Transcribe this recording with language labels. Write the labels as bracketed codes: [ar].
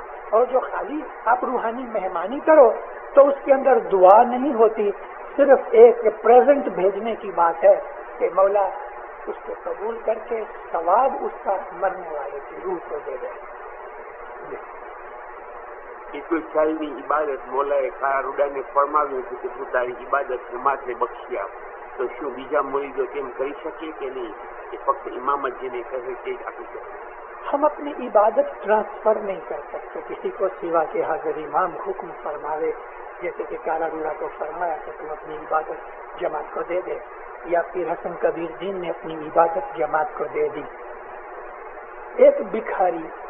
[ur] اور جو خالی آپ روحانی مہمانی کرو تو اس کے اندر دعا نہیں ہوتی، صرف ایک پریزنٹ بھیجنے کی بات ہے کہ مولا اس کو قبول کر کے ثواب اس کا مرنے والے کی روح کو دے دے۔ [gu] ઈશ્વરશાળીની ઇબાદત મોલાએ કાળા રૂડાને ફરમાવ્યું હતું કે તું તારી ઇબાદત જમાતને બક્ષી આપ, તો શું બીજા મુરીદો તેમ કરી શકે કે નહીં, કે ફક્ત ઇમામ જ જેને કહે તે જ આપી શકે? [ur] ہم اپنی عبادت ٹرانسفر نہیں کر سکتے کسی کو سوا کہ حضرت امام حکم فرماوے، جیسے کہ کالا روڑا کو فرمایا کہ تم اپنی عبادت جماعت کو دے دے، یا پھر حسن کبیر دین نے اپنی عبادت جماعت کو دے دی۔ ایک بھکاری